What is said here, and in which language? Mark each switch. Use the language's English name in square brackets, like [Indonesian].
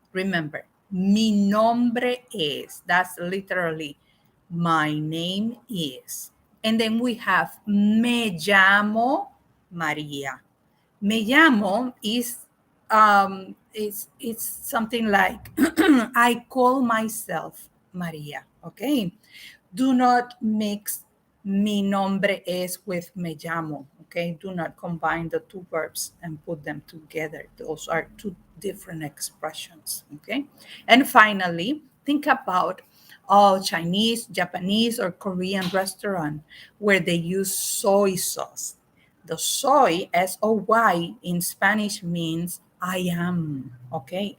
[English] Remember, [Spanish] mi nombre es. [English] That's literally my name is. And then we have [Spanish] me llamo María. Me llamo [English] is it's something like I call myself María. Okay. Do not mix [Spanish] mi nombre es [English] with [Spanish] me llamo. [English] Okay. Do not combine the two verbs and put them together. Those are two different expressions. Okay. And finally, think about Chinese, Japanese, or Korean restaurant where they use soy sauce. The soy, S-O-Y, in Spanish means I am, okay?